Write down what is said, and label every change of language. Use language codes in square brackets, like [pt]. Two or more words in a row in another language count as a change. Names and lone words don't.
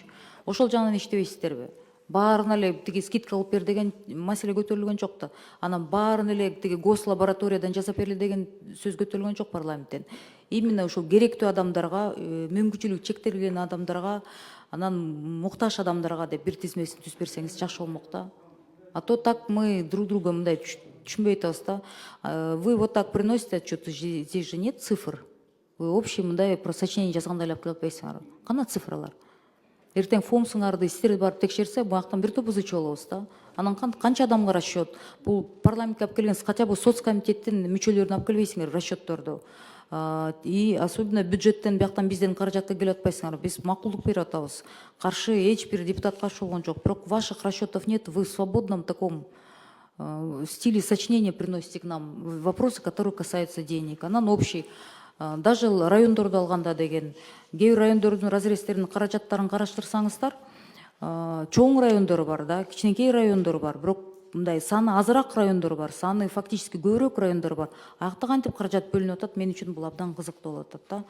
[ky] Ошол жагынан иштебейсиздерби? Баарына эле тиги скидка кылып бер деген маселе көтөрүлгөн жок да. Анан баарын эле тиги гослабораториядан жасап бергиле деген сөз көтөрүлгөн жок парламенттен. Именно ушул керектүү адамдарга, мүмкүнчүлүгү чектелген адамдарга, анан муктаж адамдарга деп бир тизмесин түзүп берсеңиз жакшы болмок да. [ru] А то так мы друг друга [ky] мындай түшүнбөй атабыз да. [ru] Вы вот так приносите отчеты, здесь же нет цифр. Вы общий [ky] мындай [ru] про сочинение [ky] жазгандай эле кылып атпайсыңар. Кана цифралар? Эртең фомсуңарды сиздер барып текшерсе, буяктан бир топ ызычы болобуз да. Анан канча адамга расчет? Бул парламентке алып келген, [ru] хотя бы [ky] соцкомитеттин мүчөлөрүнө алып келбейсиңер расчетторду. [ru] И особенно [ky] бюджеттен бияктан бизден каражатка келип атпайсыңар. Биз макулдук берип атабыз. Каршы эч бир депутат каршы болгон жок. [ru] Бирок ваших расчетов нет, вы в свободном таком стиле сочинения приносите к нам вопросы, которые касаются денег. [ky] Анан общий. Даже райондорду алганда деген, кээ бир райондордун разрезтеринин каражаттарын караштырсаңыздар, чоң райондор бар да, кичинекей райондор бар, бирок мындай саны азыраак райондор бар, саны фактически көбүрөөк райондор бар. Аякта кантип каражат бөлүнүп атат, мен үчүн бул абдан кызыктуу болуп атат да.